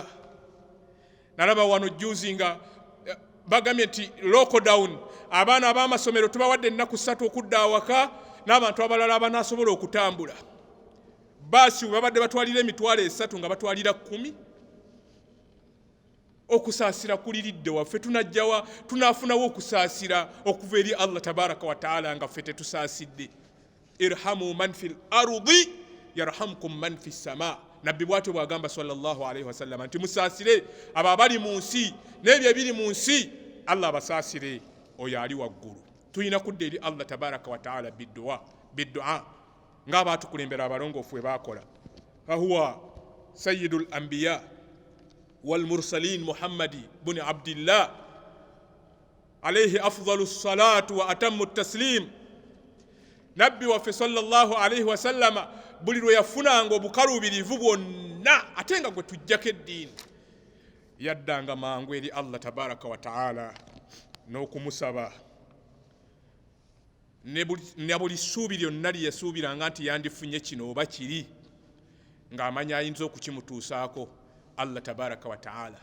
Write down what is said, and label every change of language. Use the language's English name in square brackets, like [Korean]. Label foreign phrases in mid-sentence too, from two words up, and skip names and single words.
[Ganda] Nalaba wano juzi nga bagambye nti lockdown, abaana ab'amasomero tubawadde ennaku 3 okudda awaka, n'abantu abalala abanaasobola okutambula. Baasi babadde batwalira emitwalo 3 nga batwalira 10. Okusaasira kuliridde waffe, tunajjawa tunaafunawo okusaasira okuva eri Allah [Arabic] تبارك و تعالى [Ganda] nga ffe tetusaasidde. [Arabic] ارحموا من في الأرض يرحمكم من في السماء. [Ganda] nabbi bw'atyo bw'agamba [Arabic] صلى الله عليه وسلم [Ganda] nti musaasire abo abali mu nsi n'ebyo ebiri mu nsi, Allah abasaasire oyo ali waggulu. Tulina kudda eri Allah [Arabic] تبارك و تعالى [Ganda] biddu'a ng'abaatukulembera abalongoofu bwe baakola. [Arabic] فهو سيد الأنبياء والمرسلين محمد بن عبد الله عليه أفضل الصلاة و أتم التسليم. [Ganda] Nabbi waffe [Arabic] صلى الله عليه وسلم [Ganda] buli lwe yafunanga obukaluubirivu bwonna ate nga gwe tujjako eddiini, yaddanga mangu eri Allah [Arabic] تبارك و تعالى [Ganda] n'okumusaba ne buli ssuubi lyonna lye yasuubiranga nti yandifunye kino oba kiri, ng'amanya ayinza okukimutuusaako Allah [Arabic] تبارك و تعالى.